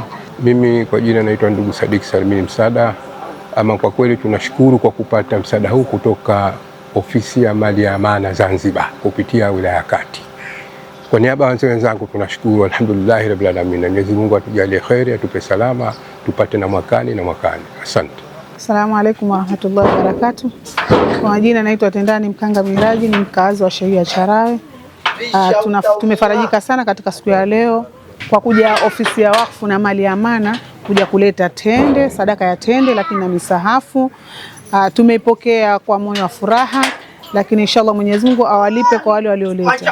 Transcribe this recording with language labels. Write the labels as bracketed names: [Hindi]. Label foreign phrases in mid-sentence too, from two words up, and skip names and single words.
[Swahili] Mimi kwa jina naitwa ndugu Sadik Salimini Msaada. Ama kwa kweli tunashukuru kwa kupata msaada huu kutoka ofisi ya mali ya amana Zanzibar kupitia wilaya ya Kati. Kwa niaba ya wenzangu tunashukuru, [Arabic] الحمد لله رب العالمين. [Swahili] Mwenyezi Mungu atujalie kheri, atupe salama, tupate na mwakani. Asante. [Arabic] السلام عليكم ورحمة الله وبركاته. [Swahili] Kwa majina naitwa Tendani Mkanga Miraji, ni mkazi wa shehia Charawe. Tumefarajika sana katika siku ya leo kwa kuja ofisi ya wakfu na mali ya amana kuja kuleta tende, sadaka ya tende, lakini na misahafu. Tumeipokea kwa moyo wa furaha, lakini inshallah Mwenyezi Mungu awalipe kwa wale walioleta.